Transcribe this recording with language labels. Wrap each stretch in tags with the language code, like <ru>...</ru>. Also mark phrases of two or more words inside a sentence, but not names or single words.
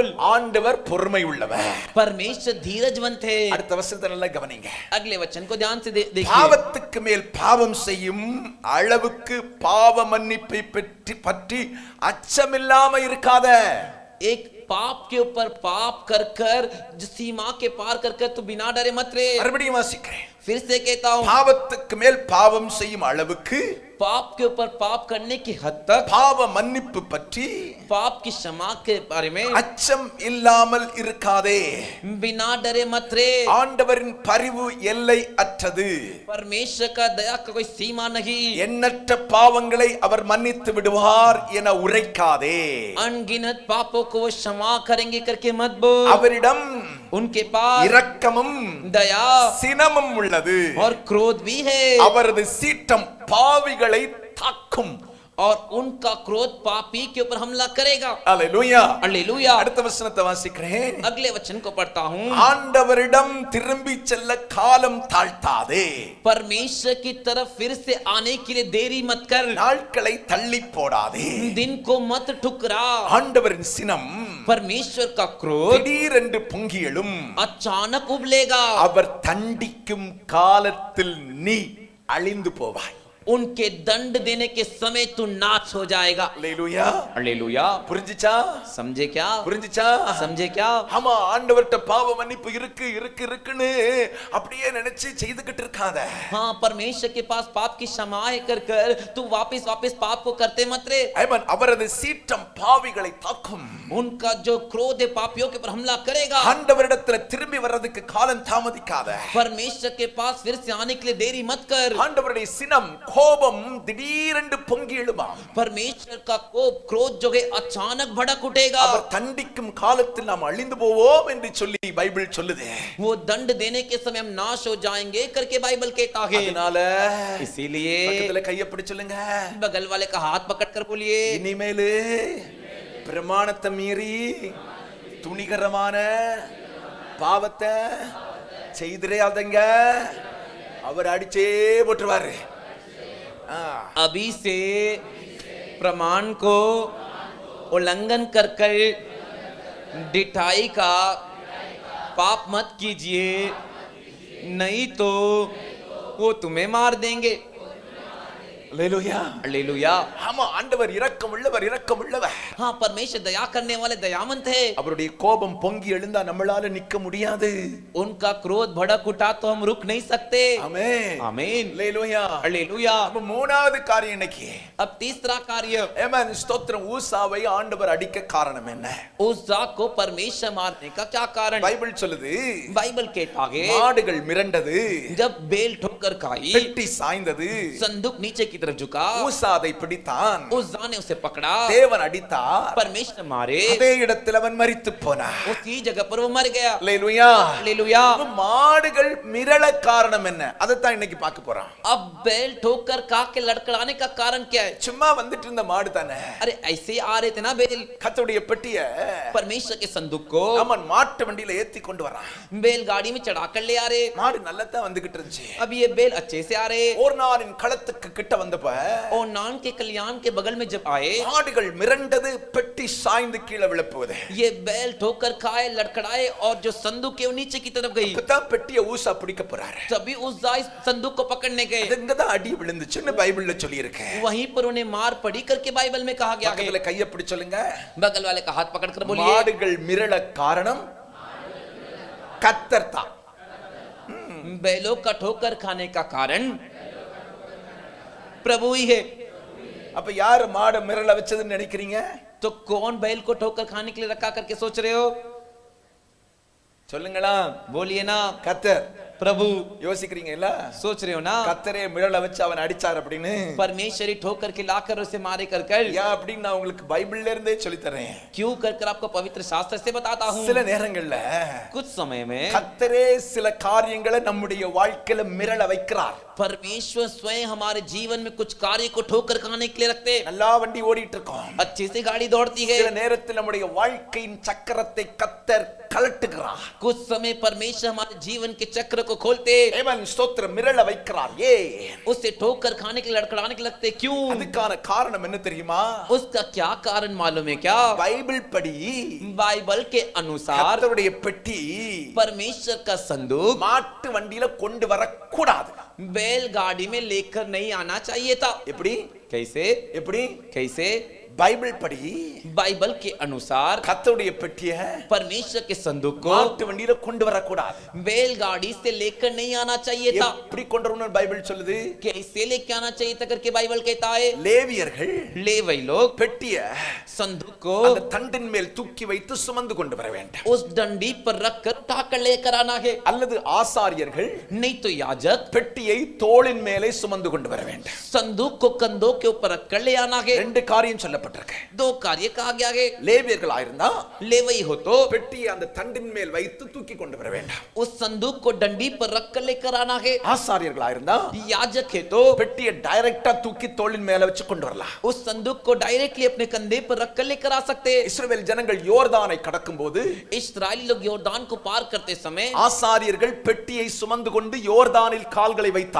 <ta>ஆண்டவர் பொறுமை உள்ளவர்.</ta> <hi>परमेश्वर धीरजवंत है.</hi> <ta>அடுத்த வசனத்தை நல்லா கவனிங்க.</ta> <hi>अगले वचन को ध्यान से देखिए.</hi> <ta>பாவத்துக்கு மேல் பாவம் செய்யும் அளவுக்கு பாவ மன்னிப்பை பற்றி அச்சமில்லாம இருக்காத.</ta> <hi>एक पाप के ऊपर पाप कर कर सीमा के पार कर कर तू बिना डरे मत रहे.</hi> <ta>மறுபடியும் வாசிக்கிறேன்.</ta> <hi>फिर से कहता हूं,</hi> <ta>பாவத்துக்கு மேல் பாவம் செய்யும் அளவுக்கு</ta> <hi>पाप के ऊपर पाप करने की हद तक</hi> <ta>பாவ மன்னிப்பு பற்றி</ta> <hi>पाप की क्षमा के बारे में</hi> <ta>அச்சம் இல்லாமல் இருக்காதே.</ta> <hi>बिना डरे मत रहे.</hi> <ta>ஆண்டவரின் பரிவு எல்லை அற்றது.</ta> <hi>परमेश्वर का दया का कोई सीमा नहीं.</hi> <ta>எண்ணற்ற பாவங்களை அவர் மன்னித்து விடுவார் என உரைக்காதே.</ta> <hi>अनगिनत पापों को वो क्षमा करेंगे करके मत बोल.</hi> <ta>அவரிடம்</ta> <hi>उनके पास</hi> <ta>இரக்கமும்</ta> <hi>दया</hi> <ta>சினமும் உள்ளது.</ta> <hi>और क्रोध भी है.</hi> <ta>அவரது சீற்றம் பாவிகளை தாக்கும்.</ta> <hi>और उनका क्रोध पापी के ऊपर हमला करेगा.</hi> <ta>அல்லேலூயா</ta> <hi>हालेलुया.</hi> <ta>அடுத்த வசனத்தை வாசிக்கிறேன்.</ta> <hi>अगले वचन को पढ़ता हूं.</hi> <ta>ஆண்டவரிடம் திரும்பி செல்ல காலம் தாழ்த்தாதே.</ta> <hi>परमेश्वर की तरफ फिर से आने के लिए देरी मत कर.</hi> <ta>நாட்களை தள்ளி போடாதே.</ta> <hi>दिन को मत ठुकरा.</hi> <ta>ஆண்டவரின் சினம்</ta> <hi>परमेश्वर का क्रोध</hi> <ta>திடீரென்று பொங்கி எழும்.</ta> <hi>अचानक उबलेगा.</hi> <ta>அவர் தண்டிக்கும் காலத்தில் நீ அழிந்து போவாய்.</ta> <hi>उनके दंड देने के समय तू नाश हो जाएगा।</hi> <ta>அல்லேலூயா.</ta> <hi>हालेलुया।</hi> <ta>புரிஞ்சுச்சா?</ta> <hi>समझे क्या?</hi> <ta>புரிஞ்சுச்சா?</ta> <hi>समझे क्या?</hi> <ta>ஆமா, ஆண்டவர்ட்ட பாவ மன்னிப்பு இருக்குன்னு அப்படியே நினைச்சு செய்துகிட்டு இருக்காத.</ta> <hi>हाँ, परमेश्वर के पास पाप की क्षमा है कर कर तू वापस पाप को करते मत रे।</hi> <ta>ஆமென். அவரது சீற்றம் பாவிகளை தாக்கும்.</ta> <hi>उनका जो क्रोध है पापियों के ऊपर हमला करेगा।</hi> <ta>ஆண்டவரிடத்துல திரும்பி வர்றதுக்கு காலம் தாமதிக்காத.</ta> <hi>परमेश्वर के पास फिर से आने के लिए देरी मत कर।</hi> <ta>ஆண்டவருடைய சினம் கோபம் திடீரென்று பொங்கி எழுமாம்.</ta> <hi>परमेश्वर का कोप क्रोध जो है अचानक भड़क उठेगा।</hi> <ta>அவர் தண்டிக்கும் காலத்தில் நாம் அழிந்து போவோம் என்று சொல்லி பைபிள் சொல்லுது.</ta> <hi>वो दंड देने के समय हम नाश हो जाएंगे करके बाइबल कहता है।</hi> <ta>அதனால</ta> <hi>इसीलिए</hi> <ta>பக்கத்துல கையை பிடிச்சு சொல்லுங்க,</ta> <hi>बगल वाले का हाथ पकड़ कर बोलिए,</hi> <ta>இனிமேலு பிரமாணத்தை மீறி துணிகரமான பாவத்தை செய்திராதங்க, அவர் அடிச்சே போட்டுருவாரு.</ta> <hi>अभी से प्रमाण को उल्लंघन कर कर डिठाई का पाप मत कीजिए, नहीं तो वो तुम्हें मार देंगे।</hi> <ta>அல்லேலூயா.</ta> <hi>हालेलुया।</hi> <ta>ஆமா, ஆண்டவர் இரக்கம் உள்ளவர்.</ta> <hi>हाँ, परमेश्वर दया करने वाले दयावंत है।</hi> <ta>அவருடைய கோபம் பொங்கி எழுந்தா நம்மளால நிக்க முடியாது.</ta> <hi>उनका क्रोध भड़क उठा तो हम रुक नहीं सकते।</hi> <ta>ஆமென்.</ta> <hi>आमीन।</hi> <ta>அல்லேலூயா.</ta> <hi>हालेलुया।</hi> <ta>அப்ப மூணாவது காரியம் இன்னைக்கு.</ta> <hi>अब तीसरा कार्य,</hi> <ta>ஆமென். ஸ்தோத்திரம். ஊசாவை ஆண்டவர் அடிக்க காரணம் என்ன?</ta> <hi>उज्जा को परमेश्वर मारने का क्या कारण?</hi> <ta>பைபிள் சொல்லுது,</ta> <hi>बाइबल कहता है</hi> <ta>மாடுகள் மிரண்டது,</ta> <hi>जब बेल ठोकर खाई,</hi> <ta>பெட்டி சாய்ந்தது,</ta> <hi>संदूक नीचे की तरफ झुका,</hi> <ta>ஊசா அதை பிடித்தான்,</ta> <hi>उज्जा ने उसे पकड़ा,</hi> <ta>தேவன் அடித்தார்,</ta> <hi>परमेश्वर मारे,</hi> <ta>அதே இடத்தில் அவன் மரித்து போனான்.</ta> <hi>उसी जगह पर वो मर गया।</hi> <ta>அல்லேலூயா.</ta> <hi>हालेलुया।</hi> <ta>மாடுகள் மிரள காரணம் என்ன? அதைத்தான் இன்னைக்கு பார்க்க போறோம்.</ta> <hi>अब बेल ठोकर खा के लड़खड़ाने का कारण क्या है?</hi> <ta>சும்மா வந்துட்டு இருந்த மாடு தானே.</ta> <hi>अरे ऐसे ही आ रहे थे ना बेल,</hi> <ta>கர்த்தருடைய பெட்டிய</ta> <hi>परमेश्वर के संदूक को</hi> <ta>அவன் மாட்டு வண்டியில ஏத்தி கொண்டு வரான்.</ta> <hi>बैलगाड़ी में चढ़ा कर ले आ रहे।</hi> <ta>மாடு நல்லா தான் வந்துகிட்டு இருந்துச்சு.</ta> <hi>अब ये बेल अच्छे से आ रहे।</hi> <ta>ஒரு நாளின் களத்துக்கு கிட்ட வந்தப்ப</ta> <hi>और नान के कल्याण के बगल में जब आए,</hi> <ta>மாடுகள் மிரண்டது, பெட்டி சாய்ந்து கீழே விழப்போகுது.</ta> <hi>ये बैल ठोकर खाए, लड़खड़ाए और जो संदूक है वो नीचे की तरफ गई।</hi> <ta>அப்பதான் பெட்டியை ஊசா பிடிக்க போறாரு.</ta> <hi>तभी उज्जा इस संदूक को पकड़ने गए।</hi> <ta>அதுங்கதான் அடி விழுந்துச்சுன்னு பைபிள்ல சொல்லி இருக்கு.</ta> <hi>वहीं पर उन्हें मार पड़ी करके बाइबल में कहा गया है।</hi> <ta>பக்கத்துல கையை பிடிச்சு சொல்லுங்க,</ta> <hi>बगल वाले का हाथ पकड़ कर बोलिए,</hi> <ta>மாடுகள் மிரள காரணம் கர்த்தர் தான்.</ta> <hi>बैलों का ठोकर खाने का कारण प्रभु ही है।</hi> <ta>அப்ப யாரு மாடு மிரள வச்சதுன்னு நினைக்கிறீங்க?</ta> <hi>तो कौन बैल को ठोकर खाने के लिए रखा करके सोच रहे हो?</hi> <ta>சொல்லுங்களா?</ta> <hi>बोलिए ना,</hi> <ta>கர்த்தர்.</ta> <hi>प्रभु।</hi> <ta>யோசிக்கிறீங்களா?</ta> <hi>सोच रहे हो ना,</hi> <ta>கர்த்தரே மிரள வச்சு அவன் அடிச்சார் அப்படின்னு.</ta> <hi>परमेश्वरी ठोकर के लाकर उसे मारे कर कर।</hi> <ta>யா அப்படின்னு நான் உங்களுக்கு பைபிள்ல இருந்தே சொல்லி தரேன்.</ta> <hi>क्यों कर कर आपको पवित्र शास्त्र से बताता हूँ।</hi> <ta>சில நேரங்கள்ல</ta> <hi>कुछ समय में</hi> <ta>கர்த்தரே சில காரியங்களை நம்முடைய வாழ்க்கையில மிரள வைக்கிறார்.</ta> <hi>परमेश्वर स्वयं हमारे जीवन में कुछ कार्य को ठोकर खाने के लिए रखते।</hi> <ta>நல்லா வண்டி ஓடிட்டு இருக்கோம்,</ta> <hi>अच्छे से गाड़ी दौड़ती है,</hi> <ta>சில நேரத்தில் நம்முடைய வாழ்க்கையின் சக்கரத்தை கர்த்தர் கலட்டுகிறார்.</ta> <hi>कुछ समय परमेश्वर हमारे जीवन के चक्र को खोलते,</hi> <ta>தேவன் ஸ்தோத்திரம் மிரள வைக்கிறார்.</ta> <hi>उससे ठोकर खाने के लिए, लड़खड़ाने के लिए लगते। क्यों?</hi> <ta>அதுக்கான காரணம் என்ன தெரியுமா?</ta> <hi>उसका क्या कारण मालूम है क्या?</hi> <ta>பைபிள் படி</ta> <hi>बाइबल के अनुसार</hi> <ta>கர்த்தருடைய பெட்டி</ta> <hi>परमेश्वर का संदूक</hi> <ta>மாட்டு வண்டியில கொண்டு வரக்கூடாது.</ta> <hi>बैलगाड़ी में लेकर नहीं आना चाहिए था।</hi> <ta>எப்படி?</ta> <hi>कैसे?</hi> <ta>எப்படி?</ta> <hi>कैसे?</hi> <ta>பைபிள் படி</ta> <hi>बाइबल के अनुसार</hi> <ta>கர்த்தருடைய பெட்டிய</ta> <hi>परमेश्वर के संदूक को</hi> <ta>மாட்டு வண்டியில கொண்டு வரக்கூடாது.</ta> <hi>बैलगाड़ी से लेकर नहीं आना चाहिए था।</hi> <ta>எப்படி கொண்டு வரணும்னு பைபிள் சொல்லுது?</ta> <hi>कैसे लेके आना चाहिए था करके बाइबल कहता है।</hi> <ta>லேவியர்கள்</ta> <hi>लेवी लोग</hi> <ta>பெட்டிய</ta> <hi>संदूक को</hi> <ta>அந்த தண்டின் மேல் தூக்கி வைத்து சுமந்து கொண்டு வர வேண்டும்.</ta> <hi>उस डंडी पर रखकर उठाकर लेकर आना है।</hi> <ta>அல்லது ஆசாரியர்கள்</ta> <hi>नहीं तो याजक</hi> <ta>பெட்டியை தோளின் மேலே சுமந்து கொண்டு வர வேண்டும்.</ta> <hi>संदूक को कंधों के ऊपर रखकर ले आना है।</hi> <ta>ரெண்டு காரியம் சொல்லப்பட்டிருக்கு.</ta> <hi>दो कार्य कहा गया है।</hi> <ta>லேவியர்கள் ஆயிருந்தா</ta> <hi>लेवी हो तो</hi> <ta>பெட்டியை அந்த தண்டின் மேல் வைத்து தூக்கி கொண்டு வர வேண்டும்.</ta> <hi>उस संदूक को डंडी पर रखकर लेकर आना है।</hi> <ta>ஆசாரியர்கள் ஆயிருந்தா</ta> <hi>याजक है तो</hi> <ta>பெட்டியை டைரக்டா தூக்கி தோளின் மேல வச்சு கொண்டு வரலாம்.</ta> <hi>उस संदूक को डायरेक्टली अपने कंधे पर रखकर लेकर आ सकते।</hi> <ta>இஸ்ரவேல் ஜனங்கள் யோர்தானை கடக்கும்போது</ta> <hi>इस्राएली लोग योर्दान को पार करते समय</hi> <ta>ஆசாரியர்கள் பெட்டியை சுமந்து கொண்டு யோர்தானில் கால்களை வைத்தார்கள்.</ta>